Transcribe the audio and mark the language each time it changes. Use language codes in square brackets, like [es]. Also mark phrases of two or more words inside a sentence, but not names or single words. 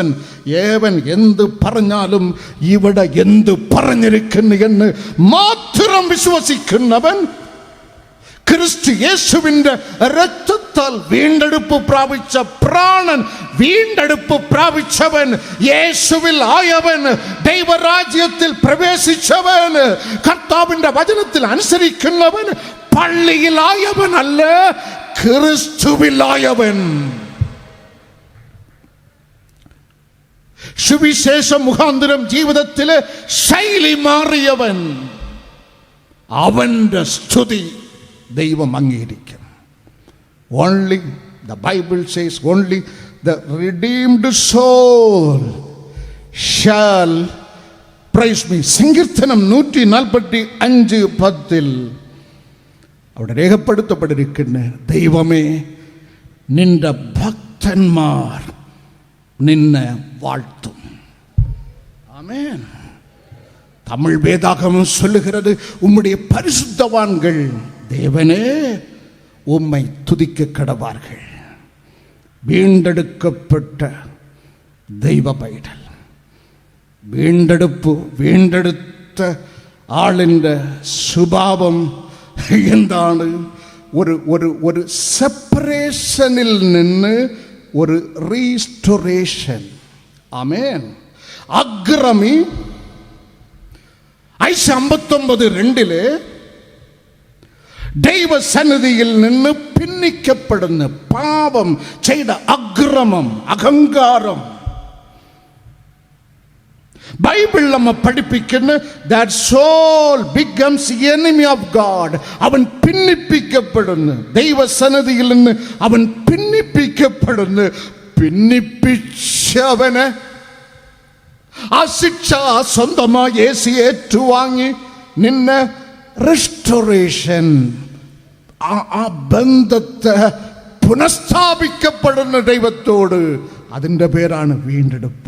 [ml] ഏവൻ എന്ത് പറഞ്ഞാലും ഇവിടെ എന്ത് പറഞ്ഞിരിക്കുന്നു എന്ന് മാത്രം വിശ്വസിക്കുന്നവൻ, ക്രിസ്തു യേശുവിൻ്റെ രക്തത്താൽ വീണ്ടെടുപ്പ് പ്രാപിച്ച പ്രാണൻ, വീണ്ടെടുപ്പ് പ്രാപിച്ചവൻ, യേശുവിൽ ആയവൻ, ദൈവരാജ്യത്തിൽ പ്രവേശിച്ചവൻ, കർത്താവിൻ്റെ വചനത്തിൽ അനുസരിക്കുന്നവൻ, പള്ളിയിലായവനല്ല, ക്രിസ്തുവിലായവൻ. സുവിശേഷം മുഖാന്തരം ജീവിതത്തിലെ ശൈലി മാറിയവൻ, അവന്റെ സ്തുതി ദൈവം അംഗീകരിക്കും. [en] Only the Bible says only the redeemed soul shall praise me. [ml] സങ്കീർത്തനം 145:10 അവിടെ രേഖപ്പെടുത്തപ്പെട്ടിരിക്കുന്ന, ദൈവമേ നിന്റെ ഭക്തന്മാർ നിന്നെ വാഴ്ത്തും. [ta] ஆமென். தமிழ் வேதாகமம் சொல்லுகிறது, உம்முடைய பரிசுத்தவான்கள் தேவனே உம்மை துதிக்க கடவார்கள். வீண்டெடுக்கப்பட்ட தெய்வ பைடல், [ml] വീണ്ടെടുത്ത ആളിൻ്റെ സ്വഭാവം എന്താണ്? ഒരു സെപ്പറേഷനിൽ നിന്ന് ഒരു റീസ്റ്റോറേഷൻ. ആമേൻ. അഗ്രമി ഐശ 59:2 ദൈവസന്നിധിയിൽ നിന്ന് ഭിന്നിക്കപ്പെടുന്ന പാപം ചെയ്ത അഗ്രമം, അഹങ്കാരം, ബൈബിൾ നമ്മെ പഠിപ്പിക്കുന്നു, [en] that soul becomes enemy of God. [ml] അവൻ ഭിന്നിപ്പിക്കപ്പെടുന്നു, ദൈവസന്നിധിയിൽ നിന്ന് അവൻ ഭിന്നിപ്പിക്കപ്പെടുന്നു. ഭിന്നിപ്പിച്ചവന് ആ ശിക്ഷ സ്വന്തമായി യേശു ഏറ്റുവാങ്ങി നിന്നെ റെസ്റ്റോറേഷൻ, ആ ബന്ധത്തെ പുനഃസ്ഥാപിക്കപ്പെടുന്ന ദൈവത്തോട്, അതിൻ്റെ പേരാണ് വീണ്ടെടുപ്പ്.